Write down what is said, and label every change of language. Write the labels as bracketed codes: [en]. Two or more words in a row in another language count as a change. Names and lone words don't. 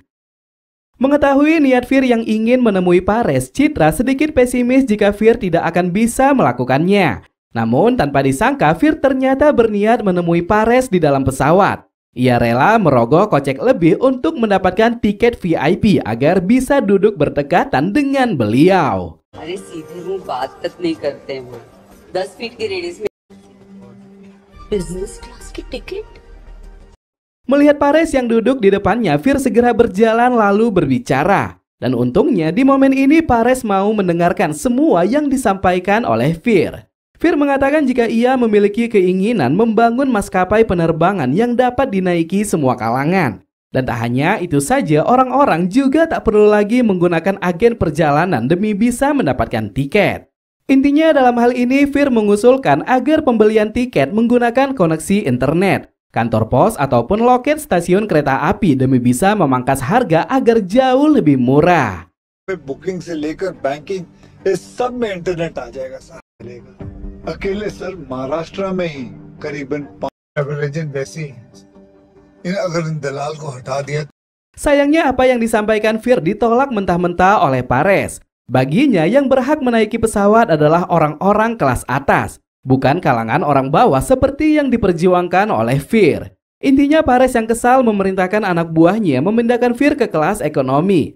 [id] Mengetahui niat Fir yang ingin menemui Paresh, Citra sedikit pesimis jika Fir tidak akan bisa melakukannya. Namun tanpa disangka, Fir ternyata berniat menemui Paresh di dalam pesawat. Ia rela merogoh kocek lebih untuk mendapatkan tiket VIP agar bisa duduk berdekatan dengan beliau. [hi] अरे सीधे मुंह बात तक नहीं करते हैं वो 10 फीट की रेडियस में [en] business class [hi] की टिकट। [id] Melihat Paresh yang duduk di depannya, Fir segera berjalan lalu berbicara. Dan untungnya di momen ini Paresh mau mendengarkan semua yang disampaikan oleh Fir. Fir mengatakan jika ia memiliki keinginan membangun maskapai penerbangan yang dapat dinaiki semua kalangan. Dan tak hanya itu saja, orang-orang juga tak perlu lagi menggunakan agen perjalanan demi bisa mendapatkan tiket. Intinya dalam hal ini, Fir mengusulkan agar pembelian tiket menggunakan koneksi internet, kantor pos ataupun loket stasiun kereta api demi bisa memangkas harga agar jauh lebih murah. [hi] बुकिंग से लेकर बैंकिंग इस सब में इंटरनेट आ जाएगा सर। अकेले सर महाराष्ट्र में ही करीबन 5 एजेंट वैसी अगर इन दलाल को हटा दिया। [id] Sayangnya apa yang disampaikan Fir ditolak mentah-mentah oleh Paresh. Baginya yang berhak menaiki pesawat adalah orang-orang kelas atas, bukan kalangan orang bawah seperti yang diperjuangkan oleh Fir. Intinya Paresh yang kesal memerintahkan anak buahnya memindahkan Fir ke kelas ekonomi.